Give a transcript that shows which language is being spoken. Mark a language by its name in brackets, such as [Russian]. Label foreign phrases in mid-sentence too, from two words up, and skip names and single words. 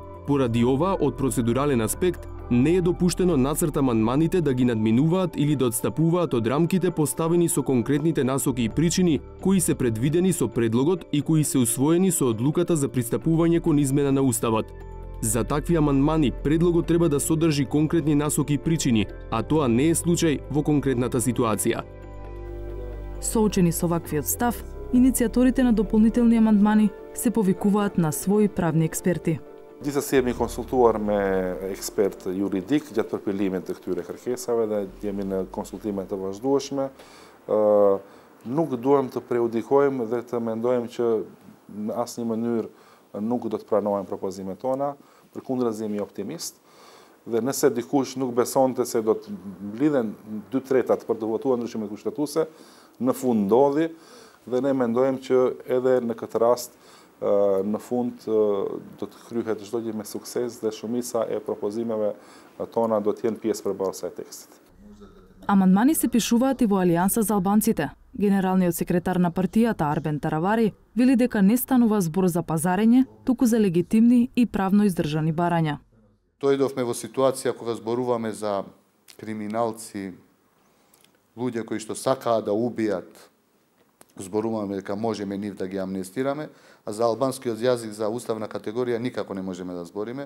[Macedonian] Поради ова, од процедурален аспект, не е допуштено нацрт амандманите да ги надминуваат или да отстапуваат од рамките поставени со конкретните насоки и причини кои се предвидени со предлогот и кои се усвоени со одлуката за пристапување кон измена на Уставот. За такви амандмани, предлогот треба да содржи конкретни насоки и причини, а тоа не е случај во конкретната ситуација. Соочени со ваквиот став, иницијаторите на дополнителни амандмани се повикуваат на своји правни експерти. [Albanian] Disa si jemi konsultuar me ekspert juridik gjatë përpillimit të këtyre kërkesave dhe jemi në konsultime të vazhdueshme. Nuk duhem të prejudikojmë dhe të mendojmë që në asnjë mënyrë nuk do të pranojmë propozimet tona, përkundër jemi optimist. Dhe nëse dikush nuk besonte se do të mblidhen 2/3 për të votuar ndryshimet kushtetuese, në fund ndodhi dhe ne mendojmë që edhe në këtë rast në fund do të kryhet çdo gjë me sukses dhe shumica e propozimeve tona do të jenë pjesë përballëse e tekstit. [Macedonian] Amandmani се пишуваат и во Алијанса за албанците. Генералниот секретар на партијата Арбен Таравари вели дека не станува збор за пазарење, туку за легитимни и правно издржани барања. Дојдовме во ситуација кога зборуваме за криминалци, луѓе кои што сакаат да убијат, зборуваме дека можеме нив да ги амнестираме, а за албанскиот јазик за уставна категорија никако не можеме да збориме.